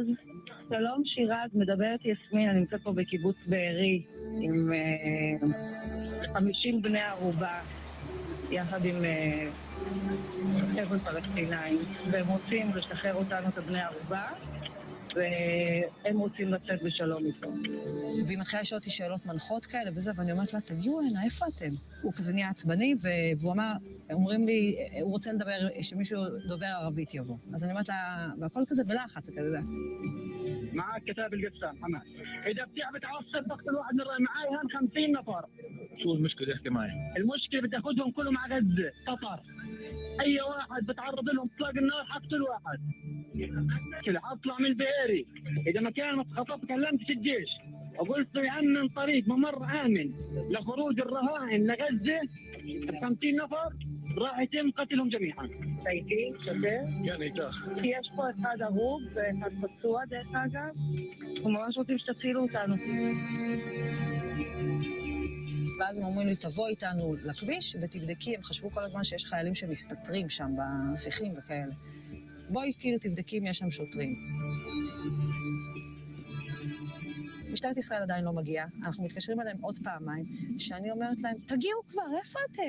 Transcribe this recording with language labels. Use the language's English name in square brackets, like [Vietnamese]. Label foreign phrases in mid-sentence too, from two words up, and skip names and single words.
[Hebrew] שלום שירז, מדברת יסמין, אני נמצאת פה בקיבוץ בארי, עם 50 בני ערובה, יחד עם חבר'ה פלסטינאים, והם רוצים לשחרר אותנו את בני ערובה, והם רוצים לצאת בשלום איתו. והיא מתחילה לשאול אותי שאלות מנחות כאלה וזה, ואני אומרת לה, תגיעו הנה, איפה אתם? הוא כזה נהיה עצבני, והוא אמר, אומרים לי, הוא רוצה לדבר, שמישהו דובר ערבית יבוא. אז אני אומרת לה, והכל כזה בלחץ, זה כזה. [Arabic] معك كتاب القسام حماد اذا بتعب تعصب تقتل واحد من معاي هان 50 نفر شو المشكله احكي معي المشكله بدي اخذهم كلهم على غزه قطر اي واحد بتعرض لهم اطلاق النار حقتل واحد كده اطلع من البئري اذا ما كان خطفت كلمت الجيش وقلت يأمن طريق ممر آمن لخروج الرهائن لغزة 50 نفر راح يتم قتلهم جميعا. شايفين شباب؟ [Hebrew] כן, איתך. יש פה אחד הרוג ואחד פצוע דרך אגב. אנחנו ממש רוצים שתצילו אותנו. ואז הם אומרים לי, תבוא איתנו לכביש ותבדקי, הם חשבו כל הזמן שיש חיילים שמסתתרים שם בשיחים וכאלה. בואי כאילו תבדקי אם יש שם שוטרים. משטרת ישראל עדיין לא מגיעה, אנחנו מתקשרים אליהם עוד פעמיים, שאני אומרת להם, תגיעו כבר, איפה אתם?